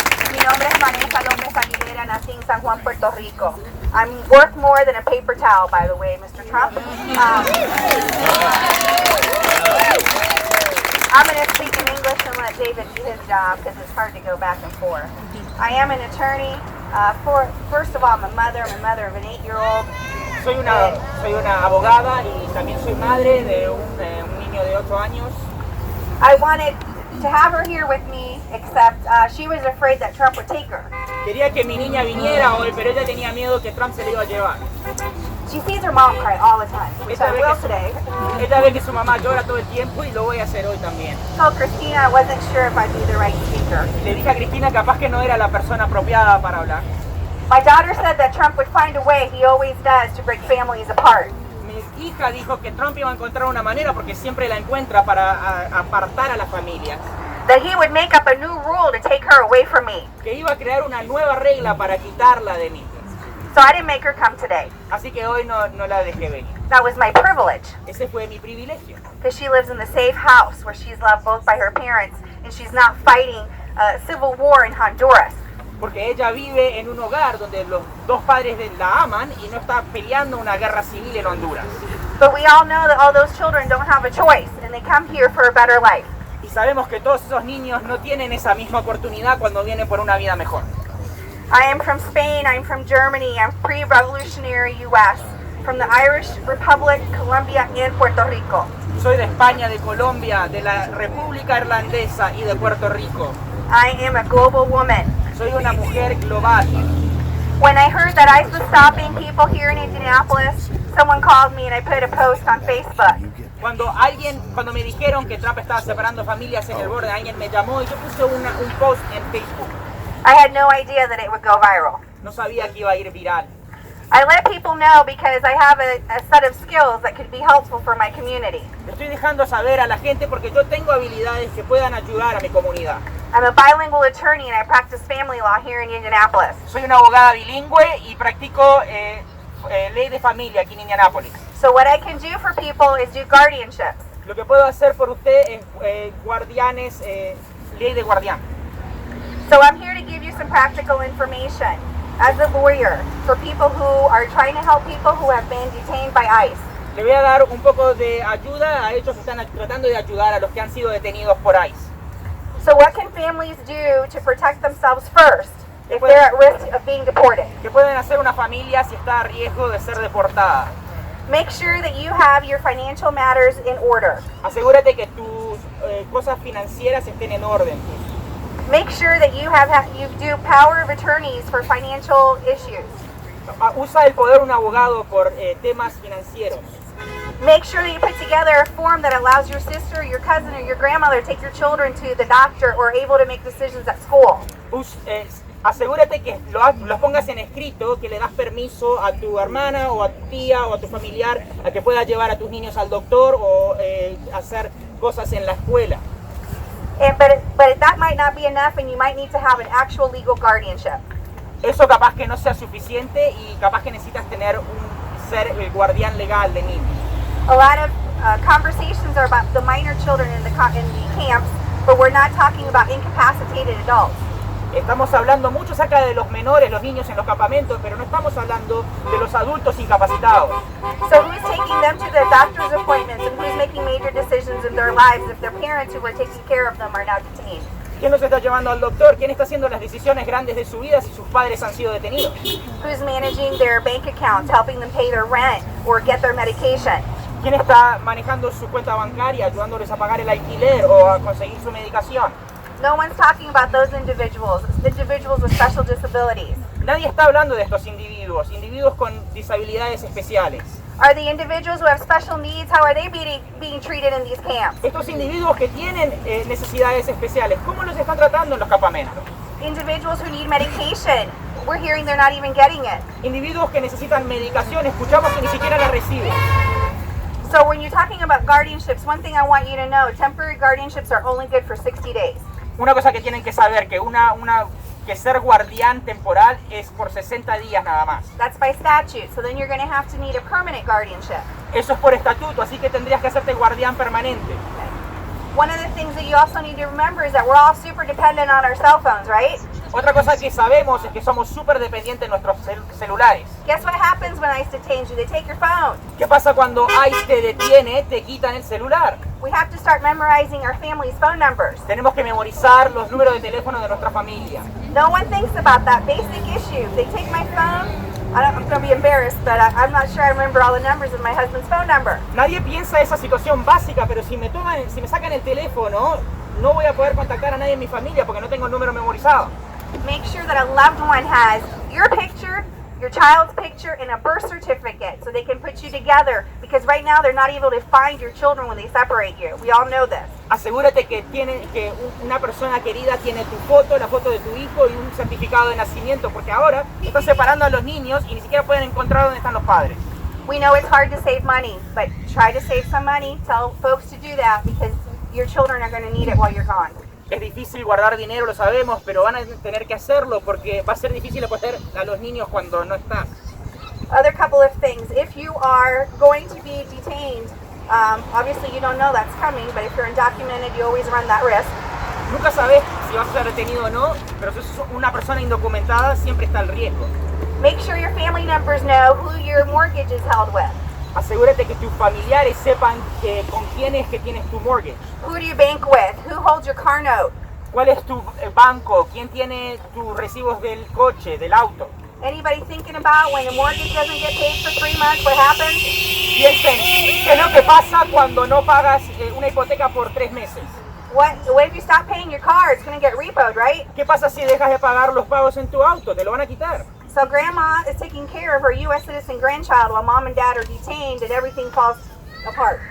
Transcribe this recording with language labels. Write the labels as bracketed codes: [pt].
[es] Mi nombre es Vanessa Aguilera, nací en San Juan, Puerto Rico. [en] I'm worth more than a paper towel, by the way, Mr. Trump. I'm going to speak in English and let David do his job because it's hard to go back and forth. I am an attorney. First of all, I'm a mother of an 8-year-old. [es] Soy una abogada y también soy madre de un niño de 8 años. [en] I wanted to have her here with me, except she was afraid that Trump would take her. [es] Quería que mi niña viniera hoy, pero ella tenía miedo que Trump se la iba a llevar. [en] She sees her mom cry all the time, which I will today. [es] Ella ve que su mamá llora todo el tiempo y lo voy a hacer hoy también. [en] Told Christina I wasn't sure if I'd be the right speaker. [es] Le dije a Cristina capaz que no era la persona apropiada para hablar. [en] My daughter said that Trump would find a way, he always does, to break families apart. [es] Mi hija dijo que Trump iba a encontrar una manera, porque siempre la encuentra, para apartar a las familias. [en] That he would make up a new rule to take her away from me. [es] Que iba a crear una nueva regla para quitarla de mí. [en] So I didn't make her come today. [es] Así que hoy no la dejé venir. [en] That was my privilege. [es] Ese fue mi privilegio. [en] Because she lives in the safe house where she's loved both by her parents and she's not fighting a civil war in Honduras. [es] Porque ella vive en un hogar donde los dos padres la aman y no está peleando una guerra civil en Honduras. [en] But we all know that all those children don't have a choice and they come here for a better life. [es] Y sabemos que todos esos niños no tienen esa misma oportunidad cuando vienen por una vida mejor. [en] I am from Spain, I'm from Germany, I'm pre-revolutionary US, from the Irish Republic, Colombia, and Puerto Rico. [es] Soy de España, de Colombia, de la República Irlandesa y de Puerto Rico. [en] I am a global woman. [es] Soy una mujer global. [en] When I heard that ICE was stopping people here in Indianapolis, someone called me and I put a post on Facebook. [es] Cuando me dijeron que Trump estaba separando familias en el borde, alguien me llamó y yo puse un post en Facebook. [en] I had no idea that it would go viral. [es] No sabía que iba a ir viral. [en] I let people know because I have a set of skills that could be helpful for my community. [es] Estoy dejando saber a la gente porque yo tengo habilidades que puedan ayudar a mi comunidad. [en] I'm a bilingual attorney and I practice family law here in Indianapolis. [es] Soy una abogada bilingüe y practico ley de familia aquí en Indianápolis. [en] So what I can do for people is do guardianships. [es] Lo que puedo hacer por usted es guardianes, ley de guardián. [en] So I'm here to give you some practical information as a lawyer for people who are trying to help people who have been detained by ICE. [es] Le voy a dar un poco de ayuda a ellos que están tratando de ayudar a los que han sido detenidos por ICE. [en] So what can families do to protect themselves first if they're at risk of being deported? [es] ¿Qué pueden hacer una familia si está a riesgo de ser deportada? [en] Make sure that you have your financial matters in order. [es] Asegúrate que tus cosas financieras estén en orden. [en] Make sure that you do power of attorneys for financial issues. [es] Usa el poder de un abogado por temas financieros. [en] Make sure that you put together a form that allows your sister, your cousin, or your grandmother to take your children to the doctor or able to make decisions at school. [es] Asegúrate que lo pongas en escrito, que le das permiso a tu hermana o a tu tía o a tu familiar a que pueda llevar a tus niños al doctor o hacer cosas en la escuela. [en] But that might not be enough, and you might need to have an actual legal guardianship. [es] Eso capaz que no sea suficiente y capaz que necesitas tener ser el guardián legal de niños. [en] A lot of conversations are about the minor children in the camps, but we're not talking about incapacitated adults. [es] Estamos hablando mucho acerca de los menores, los niños en los campamentos, pero no estamos hablando de los adultos incapacitados. [en] So who's taking them to their doctor's appointments and who's making major decisions in their lives if their parents who were taking care of them are now detained? [es] ¿Quién los está llevando al doctor? ¿Quién está haciendo las decisiones grandes de su vida si sus padres han sido detenidos? [en] Who's managing their bank accounts, helping them pay their rent or get their medication? [es] ¿Quién está manejando su cuenta bancaria, ayudándoles a pagar el alquiler o a conseguir su medicación? [en] No one's talking about those individuals with special disabilities. [es] Nadie está hablando de estos individuos con disabilidades especiales. [en] Are the individuals who have special needs, how are they being treated in these camps? [es] Estos individuos que tienen necesidades especiales, ¿cómo los están tratando en los campamentos? [en] Individuals who need medication, we're hearing they're not even getting it. [es] Individuos que necesitan medicación, escuchamos que ni siquiera la reciben. [en] So when you're talking about guardianships, one thing I want you to know, temporary guardianships are only good for 60 days. [es] Una cosa que tienen que saber, que ser guardián temporal es por 60 días nada más. [en] That's by statute, so then you're going to have to need a permanent guardianship. [es] Eso es por estatuto, así que tendrías que hacerte guardián permanente. [en] One of the things that you also need to remember is that we're all super dependent on our cell phones, right? [es] Otra cosa que sabemos es que somos súper dependientes de nuestros celulares. [en] Guess what happens when ICE detains you? They take your phone. [es] ¿Qué pasa cuando ICE te detiene, te quitan el celular? [en] We have to start memorizing our family's phone numbers. [es] Tenemos que memorizar los números de teléfono de nuestra familia. [en] No one thinks about that basic issue. If they take my phone, I'm going to be embarrassed, but I'm not sure I remember all the numbers of my husband's phone number. [es] Nadie piensa esa situación básica, pero si me sacan el teléfono, no voy a poder contactar a nadie en mi familia porque no tengo el número memorizado. [en] Make sure that a loved one has your picture, your child's picture, and a birth certificate so they can put you together, because right now they're not able to find your children when they separate you. We all know this. [es] Asegúrate que una persona querida tiene tu foto, la foto de tu hijo y un certificado de nacimiento, porque ahora están separando a los niños y ni siquiera pueden encontrar dónde están los padres. [en] We know it's hard to save money, but try to save some money. Tell folks to do that because your children are going to need it while you're gone. [es] Es difícil guardar dinero, lo sabemos, pero van a tener que hacerlo porque va a ser difícil apoyar a los niños cuando no están. [en] Other couple of things. If you are going to be detained, obviously you don't know that's coming, but if you're undocumented, you always run that risk. [es] Nunca sabes si vas a ser detenido o no, pero si sos una persona indocumentada, siempre está el riesgo. [en] Make sure your family members know who your mortgage is held with. [es] Asegúrate que tus familiares sepan con quién es que tienes tu mortgage. [en] Who do you bank with? Who holds your car note? [es] ¿Cuál es tu banco? ¿Quién tiene tus recibos del coche, del auto? [en] Anybody thinking about when the mortgage doesn't get paid for 3 months, what happens? [es] Piensen, ¿qué es lo que pasa cuando no pagas una hipoteca por 3 meses? [en] What if you stop paying your car? It's going to get repoed, right? [es] ¿Qué pasa si dejas de pagar los pagos en tu auto? Te lo van a quitar. [en] So grandma is taking care of her U.S. citizen grandchild while mom and dad are detained and everything falls apart.